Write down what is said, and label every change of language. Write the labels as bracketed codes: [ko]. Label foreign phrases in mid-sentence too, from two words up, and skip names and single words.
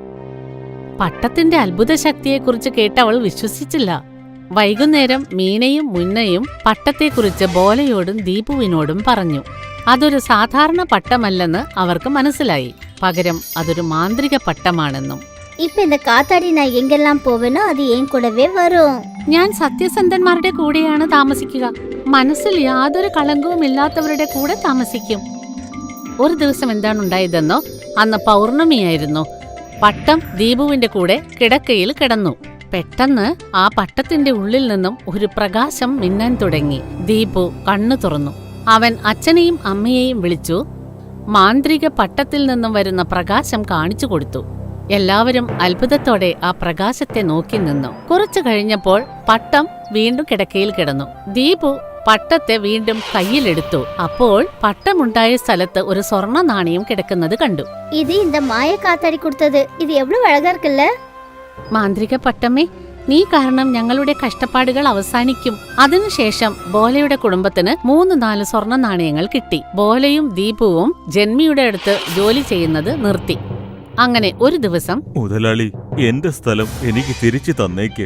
[ml] പട്ടത്തിന്റെ അത്ഭുത ശക്തിയെക്കുറിച്ച് കേട്ട് അവൾ വിശ്വസിച്ചില്ല. വൈകുന്നേരം മീനയും മുന്നയും പട്ടത്തെക്കുറിച്ച് ബോലയോടും ദീപുവിനോടും പറഞ്ഞു. അതൊരു സാധാരണ പട്ടമല്ലെന്ന് അവർക്ക് മനസ്സിലായി. പകരം അതൊരു മാന്ത്രിക പട്ടമാണെന്നും. [ta] இப்ப இந்த காத்தாடி நான் எங்கெல்லாம் போவேனோ அது என் கூடவே வரும். [ml] ഞാൻ സത്യസന്ധന്മാരുടെ കൂടെയാണ് താമസിക്കുക. മനസ്സിൽ യാതൊരു കളങ്കവും ഇല്ലാത്തവരുടെ കൂടെ താമസിക്കും. ഒരു ദിവസം എന്താണുണ്ടായതെന്നോ? അന്ന് പൗർണമിയായിരുന്നു. പട്ടം ദീപുവിന്റെ കൂടെ കിടക്കയിൽ കിടന്നു. പെട്ടെന്ന് ആ പട്ടത്തിന്റെ ഉള്ളിൽ നിന്നും ഒരു പ്രകാശം മിന്നാൻ തുടങ്ങി. ദീപു കണ്ണു തുറന്നു. അവൻ അച്ഛനെയും അമ്മയെയും വിളിച്ചു. മാന്ത്രിക പട്ടത്തിൽ നിന്നും വരുന്ന പ്രകാശം കാണിച്ചു കൊടുത്തു. എല്ലാവരും അത്ഭുതത്തോടെ ആ പ്രകാശത്തെ നോക്കി നിന്നു. കുറച്ചു കഴിഞ്ഞപ്പോൾ പട്ടം വീണ്ടും കിടക്കയിൽ കിടന്നു. ദീപു പട്ടത്തെ വീണ്ടും കയ്യിലെടുത്തു. അപ്പോൾ പട്ടമുണ്ടായ സ്ഥലത്ത് ഒരു സ്വർണ്ണ നാണയം കിടക്കുന്നത് കണ്ടു. [ta] ഇത് இந்த மாய காத்தாடி கொடுத்தது. இது எவ்வளவு அழகா இருக்குல்ல? [ml] മാന്ത്രിക പട്ടമേ, നീ കാരണം ഞങ്ങളുടെ കഷ്ടപ്പാടുകൾ അവസാനിക്കും. അതിനുശേഷം ബോലയുടെ കുടുംബത്തിന് 3-4 സ്വർണ്ണ നാണയങ്ങൾ കിട്ടി. ബോലയും ദീപുവും ജന്മിയുടെ അടുത്ത് ജോലി ചെയ്യുന്നത് നിർത്തി. അങ്ങനെ ഒരു ദിവസം, മുതലാളി, എന്റെ സ്ഥലം എനിക്ക് തിരിച്ചു തന്നേക്ക്.